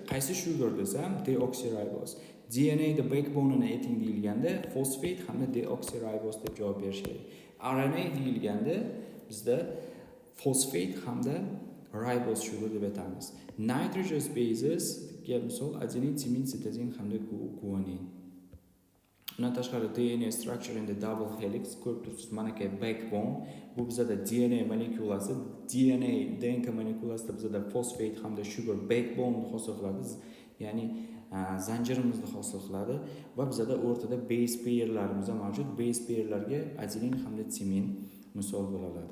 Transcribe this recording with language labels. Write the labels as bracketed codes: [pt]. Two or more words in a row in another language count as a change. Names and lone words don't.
[uz] Qaysi sugar desam, deoksiribos. DNAda backbone'ini ayting deyilganda fosfat hamda deoksiribos deb javob berish kerak. RNA deyilganda bizda fosfat hamda [en] ribose sugar [uz] deb aytamiz. [en] Nitrogenous bases [uz] ga misol adenin, timin, sitozin hamda guanin. Bundan tashqari [en] DNA structure in the double helix [uz] ko'rib turibsiz, mana bu backbone. Bu bizda DNA molekulasi, DNK molekulasida bizda fosfat hamda [en] sugar backbone [uz] hosil qiladi, ya'ni zanjirimizni hosil qiladi va bizda o'rtada [en] base pairlarimiz [uz] mavjud. [en] Base pairlarga [uz] adenin hamda timin misol bo'la oladi.